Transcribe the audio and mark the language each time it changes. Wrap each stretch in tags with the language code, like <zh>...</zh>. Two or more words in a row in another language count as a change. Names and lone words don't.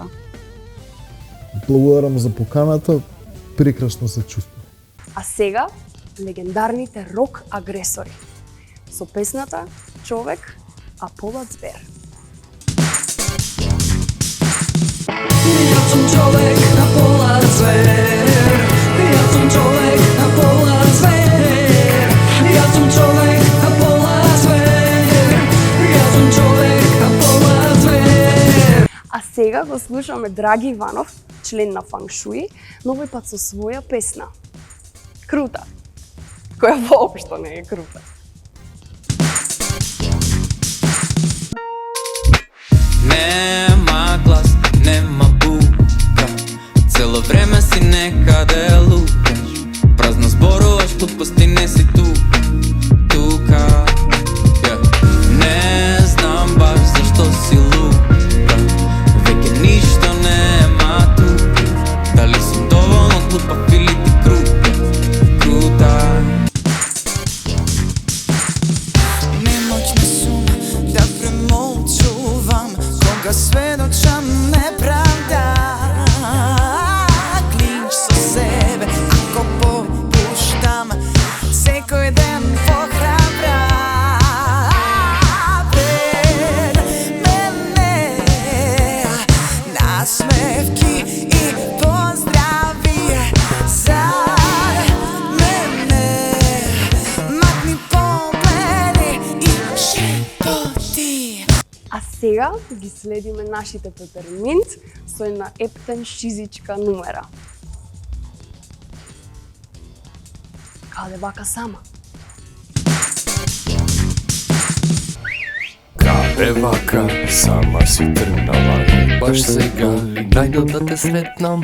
<mk>Благодарам за поканата, прекрасно се чувствувам. А сега, легендарните рок агресори. Со песната Човек, а полот збер.</mk> <sr>sam čovek na pola zver. Ja sam čovek na pola zver. Ja sam čovek na pola zver. Ja sam čovek na pola zver.</sr> <mk>А сега го слушаме Драги Иванов, член на Фанг Шуи, но овој пат со своја песна. Крута. Која воопшто не е крута. Нема глас, нема бука, цело време си некаде луташ. Празно зборуваш, глупости не си тука, тука. Не знам баш зашто си лука, веќе ништо нема тука. Дали сум доволно глупав или ти крута, крута. Немоќна сум да премолчувам кога сведочам неправда. Клинч са себе ако попуштам, секој ден похрабра. Пред мене насмевки и поздрави за мене. Матни погледи и шепоти. А сега ги следиме нашите Пеперминт со една ептен шизичка нумера. Каде бака сама? Каде вака, сама си тръгнала и баш сега ли најдо да те сретнам?</mk>